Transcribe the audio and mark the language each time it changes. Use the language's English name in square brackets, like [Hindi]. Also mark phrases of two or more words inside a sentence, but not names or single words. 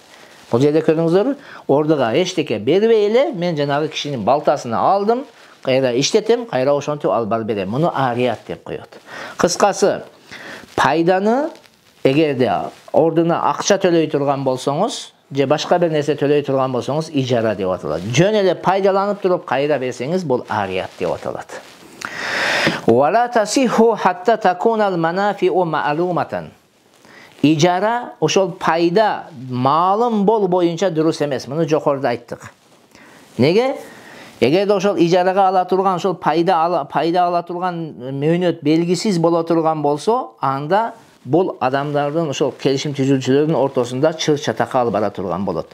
[Kyrgyz] Бул жерде көрүңүздөр, ордуга эчтеке бербей эле мен жанагы кишинин балтасын алдым, кайра иштетем, кайра ошентип алып барып берем. Муну арият деп коет. Кыскасы, пайданы эгерде ордуна акча төлөй турган болсоңуз, же башка бир нерсе төлөй турган болсоңуз, ижара деп аталат. Жөн эле пайдаланып туруп кайра берсеңиз, бул арият деп аталат. [Arabic] ولا تصح حتى تكون المنافع معلومة. [Kyrgyz] Ижара ошол пайда маалым бол боюнча дурус эмес. Муну жокоруда айттык. Неге? Эгерде ошол ижарага ала турган, ошол пайда ала турган мөөнөт белгисиз боло турган болсо, анда бул адамдардын ошол келишим түзүүчүлөрдүн ортосунда чыр чатакка алып бара турган болот.